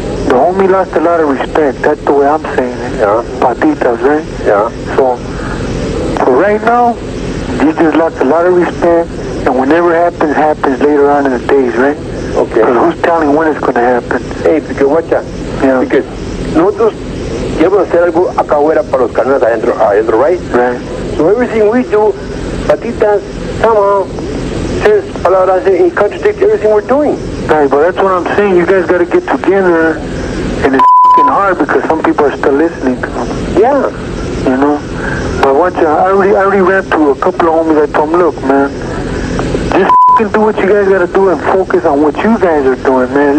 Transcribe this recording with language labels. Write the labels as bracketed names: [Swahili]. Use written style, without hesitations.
[English] The homie lost a lot of respect. That's the way I'm saying it. Yeah, Patitas, right? yeah, So right now, he just lost a lot of respect, and whenever happens, happens later on in the days, right? okay. Because who's telling when it's going to happen? Hey, because watch out. Yeah. Because [Spanish] nosotros queremos hacer algo acá afuera para los canales adentro, [English] right? Right. So everything we do, Patitas somehow says [Spanish] palabras [English] and contradict everything we're doing. Right, but that's what I'm saying. You guys got to get together, and it's f***ing hard because some people are still listening to them. Yeah, You know? But watch out. I already ran to a couple of homies. I told them, look, man, just f***ing do what you guys got to do and focus on what you guys are doing, man.